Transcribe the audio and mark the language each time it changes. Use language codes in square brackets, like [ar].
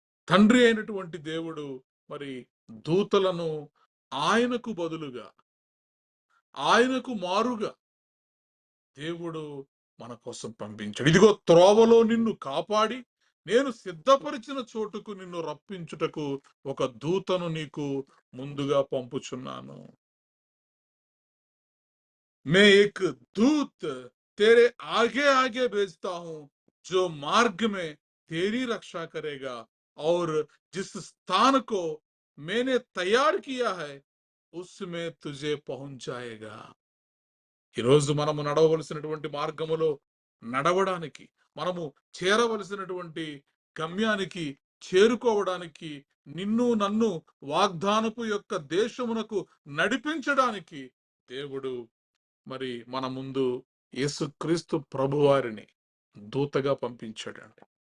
[te] తండ్రి అయినటువంటి దేవుడు మరి దూతలను ఆయనకు బదులుగా, ఆయనకు మారుగా దేవుడు మన కోసం పంపించాడు. ఇదిగో త్రోవలో నిన్ను కాపాడి నేను సిద్ధపరిచిన చోటుకు నిన్ను రప్పించుటకు ఒక దూతను నీకు ముందుగా పంపుచున్నాను. [hi] मैं एक दूत तेरे आगे आगे भेजता हूं जो मार्ग में तेरी रक्षा करेगा और जिस स्थान को मैंने तैयार किया है उसमें तुझे पहुंचाएगा. [te] ఈరోజు మనము నడవవలసినటువంటి మార్గములో నడవడానికి, మనము చేరవలసినటువంటి గమ్యానికి చేరుకోవడానికి, నిన్ను నన్ను వాగ్దానపు యొక్క దేశమునకు నడిపించడానికి దేవుడు మరి మన ముందు యేసుక్రీస్తు ప్రభువారిని దూతగా పంపించాడండి.